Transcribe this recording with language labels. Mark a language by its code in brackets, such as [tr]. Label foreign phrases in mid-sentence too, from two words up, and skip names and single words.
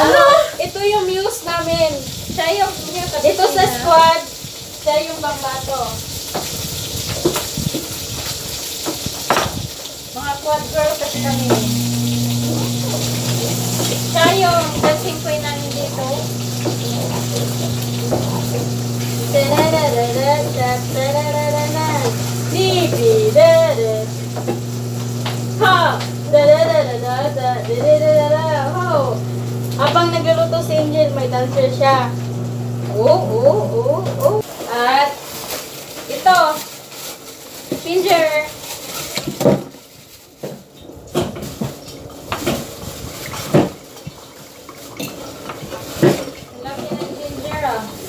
[tl] Ito yung muse namin. Siya yung Dito sa squad, siya yung bambato. kami. Siya yung dressing queen namin dito. Ta-da-da-da-da-da-da-da-da-da. Di-di-da-da. Ha! Da-da-da-da-da-da-da-da-da-da. Ho! Habang nagluluto si Angel, may dancer siya. Oh. At ito, ginger. Laki ng ginger ah.